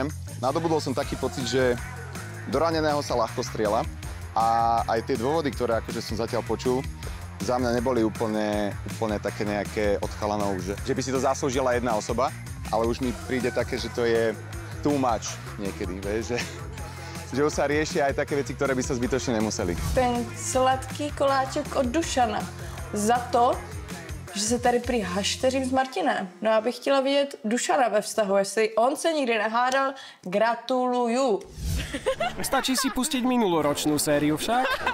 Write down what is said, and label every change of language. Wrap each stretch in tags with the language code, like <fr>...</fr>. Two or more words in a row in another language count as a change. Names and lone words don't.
<sk>Nadobudol som taký pocit, že do raneného sa ľahko strieľa a aj tie dôvody, ktoré akože som zatiaľ počul, za mňa neboli úplne také nejaké od chalanov, že by si to zaslúžila jedna osoba, ale už mi príde také, že to je</sk> <en>too much</en> <sk>niekedy, vieš, že už sa riešia aj také veci, ktoré by sa zbytočne nemuseli.</sk> <cs>Ten sladký koláček od Dušana za to, že se tady prý hašteřím s Martinem. No já bych chtěla vidět Dušana ve vztahu, jestli on se nikdy nehádal, gratuluju.</cs> <sk>Stačí si pustiť minuloročnú sériu však.</sk>